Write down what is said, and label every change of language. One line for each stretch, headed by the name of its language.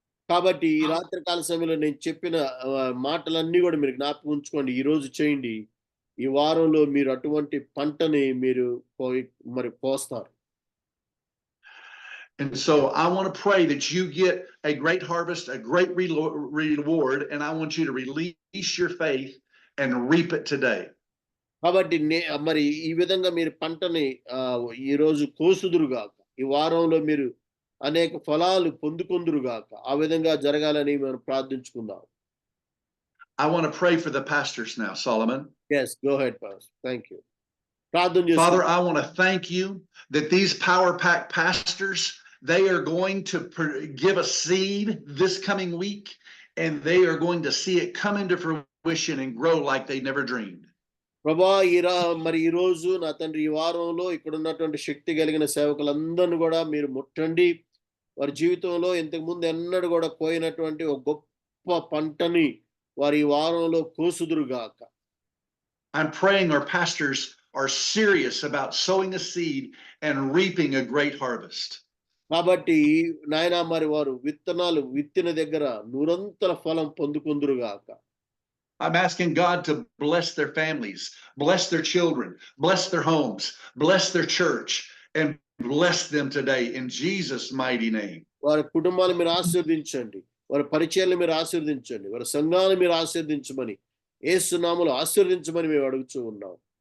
Telugu: కాబట్టి ఈ రాత్రి కాల సమయంలో నేను చెప్పిన మాటలన్నీ కూడా మీరు జ్ఞాపకం ఉంచుకోండి. ఈ రోజు చేయండి. ఈ వారంలో మీరు అటువంటి పంటని మీరు మరి పోస్తారు.
English: And so I want to pray that you get a great harvest, a great reward, and I want you to release your faith and reap it today.
Telugu: కాబట్టి మరి ఈ విధంగా మీరు పంటని ఈ రోజు కోసుదురుగాక, ఈ వారంలో మీరు అనేక ఫలాలు పొందుకొందురుగాక, ఆ విధంగా జరగాలని మనం ప్రార్థించుకుందాం.
English: I want to pray for the pastors now, Solomon. Yes, go ahead, Pastor. Thank you.
Telugu: ప్రార్థన చేస్తాం.
English: Father, I want to thank you that these Power Pack pastors, they are going to give a seed this coming week, and they are going to see it come into fruition and grow like they never dreamed.
Telugu: ప్రభా మరి ఈ రోజు నా తండ్రి ఈ వారంలో ఇక్కడ ఉన్నటువంటి శక్తి కలిగిన సేవకులందరినీ కూడా మీరు ముట్టండి. వారి జీవితంలో ఇంతకు ముందు ఎన్నడూ కూడా కోయినటువంటి ఒక గొప్ప పంటని వారి ఈ వారంలో కోసుదురుగాక.
English: I'm praying our pastors are serious about sowing a seed and reaping a great harvest.
Telugu: కాబట్టి నాయన మరి వారు విత్తనాలు విత్తిన దగ్గర నూరంతల ఫలం పొందుకొందురుగాక.
English: I'm asking God to bless their families, bless their children, bless their homes, bless their church, and bless them today in Jesus' mighty name.
Telugu: వారి కుటుంబాలు మీరు ఆశీర్వదించండి, వారి పరిచయాలు మీరు ఆశీర్వదించండి, వారి సంఘాలను మీరు ఆశీర్వదించమని యేసు నామములో ఆశీర్వదించమని మేము అడుగుతూ ఉన్నాం.